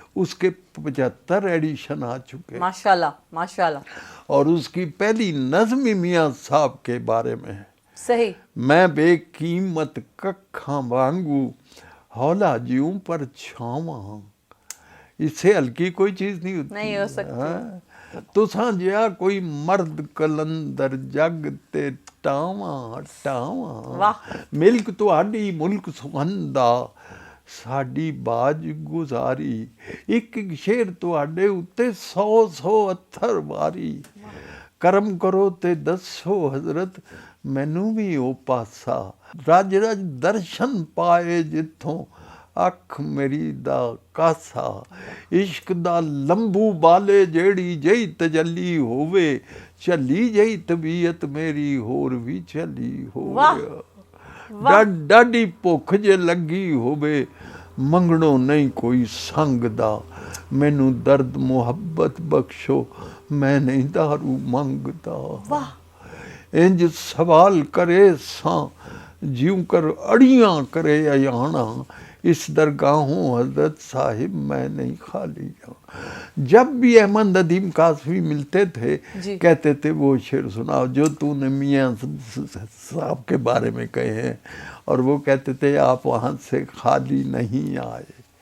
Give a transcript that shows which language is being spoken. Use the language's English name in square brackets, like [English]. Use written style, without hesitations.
[Urdu] اس کے 75 ایڈیشن آ چکے ماشاء اللہ ماشاء اللہ. اور اس کی پہلی نظم میاں صاحب کے بارے میں ہے. صحیح. [Punjabi] میں بے قیمت ککھاں وانگو ہولا جیوں پر چھاواں. [Urdu] اس سے ہلکی کوئی چیز نہیں ہوتی. نہیں ہو سکتی. [Punjabi] تساں جیا کوئی مرد کلندر جگ تے ٹاواں ٹاواں. [Urdu] واہ. [Punjabi] ملک تہاڈی ملک سخندا ساڈی باج گزاری. ایک ایک شیر تہاڈے اُتے 100 اتھر واری. کرم کرو تے دسو حضرت مینوں بھی او پاسا. رج رج درشن پائے جتھوں اکھ میری دا کاسا. عشق دا لمبو بالے جیڑی جئی تجلی ہووے چلی جئی طبیعت میری ہور بھی چلی ہووے. ڈاڈی بھوک جے لگی ہووے منگڑوں نہیں کوئی سنگ دا. مینوں درد محبت بخشو میں نہیں دارو منگدا. [Urdu] واہ. [Punjabi] انج سوال کرے ساں جیوں کر اڑیاں کرے ایانا. اس درگاہوں حضرت صاحب میں نہیں خالی جاؤں. [Urdu] جب بھی احمد ندیم کاسوی ملتے تھے کہتے تھے وہ شعر سناؤ جو تو نے میاں صاحب کے بارے میں کہے ہیں. اور وہ کہتے تھے آپ وہاں سے خالی نہیں آئے.